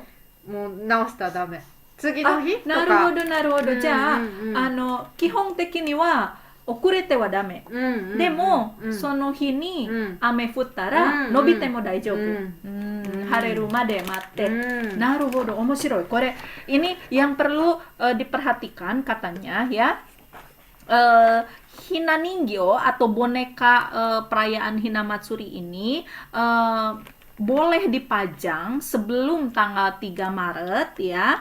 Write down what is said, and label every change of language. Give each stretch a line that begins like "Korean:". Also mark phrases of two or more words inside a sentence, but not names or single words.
Japanese: もう直したらダメ。次の日とか。なるほど。じゃあ、基本的には遅れてはダメ。でも、その日に雨降ったら伸びても大丈夫。晴れるまで待って。ななるほど、面白い.
Indonesian: Ini yang perlu diperhatikan katanya ya.
Japanese: 雛人形
Indonesian: atau boneka perayaan Hinamatsuri ini boleh dipajang sebelum tanggal 3 Maret ya.